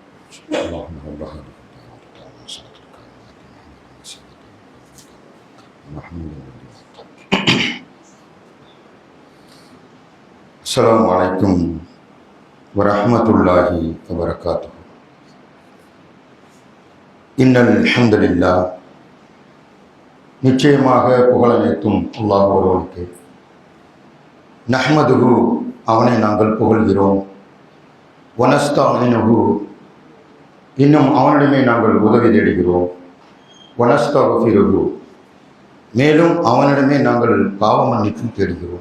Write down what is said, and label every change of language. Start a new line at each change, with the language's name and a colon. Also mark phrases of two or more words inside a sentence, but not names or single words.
Arabic: اللهم رب هذه السلام عليكم ورحمة الله وبركاته. إن الحمد لله
Tamil: நிச்சயமாக புகழனைத்தும் அல்லாஹ் ஒருவனுக்கு. நஹ்மதுஹு அவனை நாங்கள் புகழ்கிறோம். வனஸ்தாயினுஹு இன்னும் அவனிடமே நாங்கள் உதவி தேடுகிறோம். வனஸ்தக்ஃபிருஹு மேலும் அவனிடமே நாங்கள் பாவ மன்னிப்பு தேடுகிறோம்.